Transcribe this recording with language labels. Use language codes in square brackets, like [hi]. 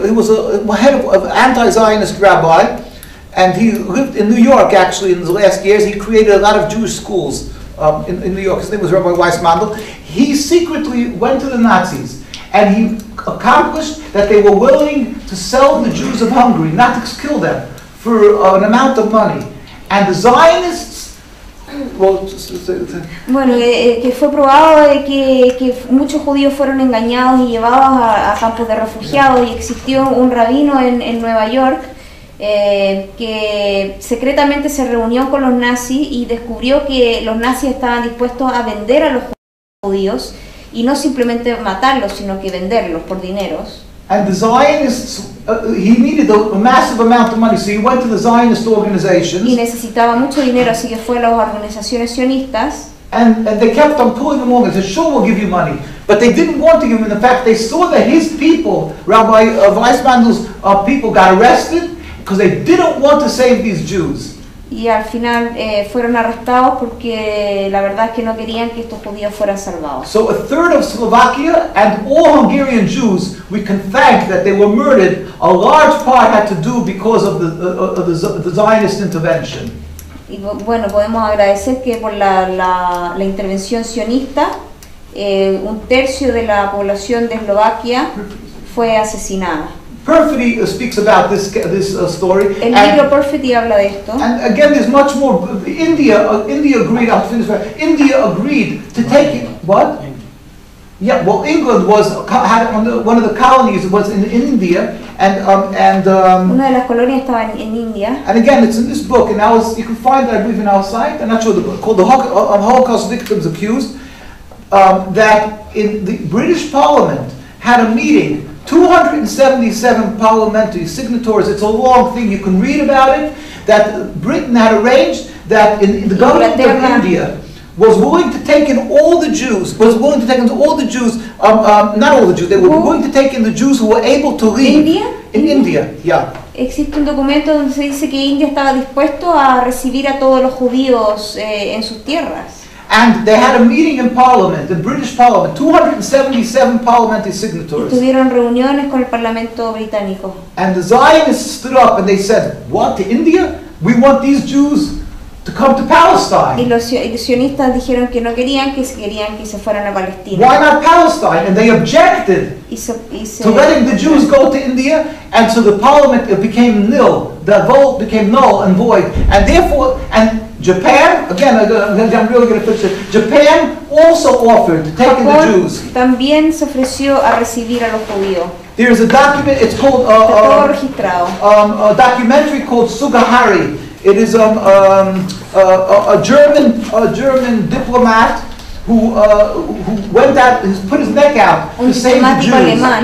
[en] He was a head of anti-Zionist rabbi, and he lived in New York actually in the last years. He created a lot of Jewish schools in New York. His name was Rabbi Weissmandl. He secretly went to the Nazis, and he accomplished that they were willing to sell the Jews of Hungary, not to kill them, for an amount of money. And the Zionists, [es] bueno, que fue probado de que muchos judíos fueron engañados y llevados a campos de refugiados, y existió un rabino en Nueva York que secretamente se reunió con los nazis y descubrió que los nazis estaban dispuestos a vender a los judíos y no simplemente matarlos, sino que venderlos por dineros. [en] And the Zionists, he needed a massive amount of money, so he went to the Zionist organizations. [es] Y necesitaba mucho dinero, así que fue a las organizaciones sionistas. [en] And they kept on pulling him along. They said, "Sure, we'll give you money," but they didn't want to give him. In fact, they saw that his people, Rabbi Weissmandl's people, got arrested because they didn't want to save these Jews. [es] Y al final fueron arrestados porque la verdad es que no querían que estos judíos fueran salvados. [en] So a third of Slovakia and all Hungarian Jews, we can thank that they were murdered. A large part had to do because of the Zionist intervention. [es] Y bueno, podemos agradecer que por la intervención sionista, un tercio de la población de Eslovaquia fue asesinada. [en] Perfidy speaks about this story. [es] El libro Perfidy habla de esto. [en] And again, there's much more. India agreed. I'll finish. India agreed to take it. What? Yeah. Well, England had one of the colonies was in India, and [es] una de las colonias estaba en India. [en] And again, it's in this book, and you can find it, I believe, in our site. I'm not sure called the Holocaust Victims Accused. That in the British Parliament had a meeting. 277 parliamentary signatories. It's a long thing. You can read about it. That Britain had arranged that in the government of India was willing to take in all the Jews. Not all the Jews. They were willing to take in the Jews who were able to leave. India, yeah. [es] Existe un documento donde se dice que India estaba dispuesto a recibir a todos los judíos en sus tierras. [en] And they had a meeting in Parliament, the British Parliament, 277 parliamentary signatories. [es] Tuvieron reuniones con el Parlamento británico. [en] And the Zionists stood up and they said, "What, to India? We want these Jews to come to Palestine." [es] Y los sionistas dijeron que no querían que se fueran a Palestina. [en] Why not Palestine? And they objected to letting the Jews go to India, and so the Parliament became nil. The vote became null and void, and therefore, Japan, again, I'm really going to fix it. Japan also offered to take in the Jews. [es] También se ofreció a recibir a los judíos. [en] There's a document. It's called a documentary called Sugihara. It is a German diplomat who went out, put his neck out to save the Jews.